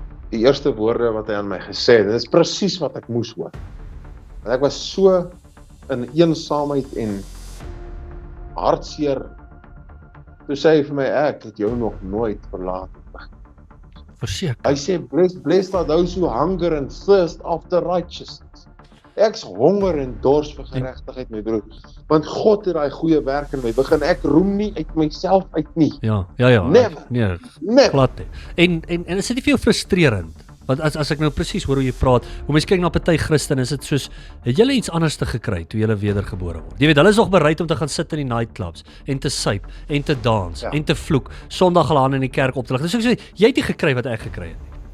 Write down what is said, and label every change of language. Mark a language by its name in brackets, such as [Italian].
[Afrikaans] Die eerste woorde wat hy aan my gesê het, dit is presies wat ek moes hoor. Want ek was so in eensaamheid en hartseer. Toe sê hy vir my, ek het jou nog nooit verlaat. Verseker. Hy sê, [English] blessed are those who hunger and thirst after righteousness. [Afrikaans] Ek's honger en dors vir geregtigheid, my broer. Want God het daai goeie werk in my begin. Ek roem nie uit myself uit nie. Ja. [English] Never. [Afrikaans] Nee, glad nie. En is dit nie vir jou frustrerend? Want as ek nou presies hoor hoe jy praat, hoe mens kyk na party Christene, is dit soos, het julle iets anders te gekry toe julle wedergebore word? Jy weet, hulle is nog bereid om te gaan sit in die nightclubs, en te suip, en te dans, en te vloek, Sondag hulle aan in die kerk op te lig. Dus ek sê, jy het nie gekry wat ek gekry het nie.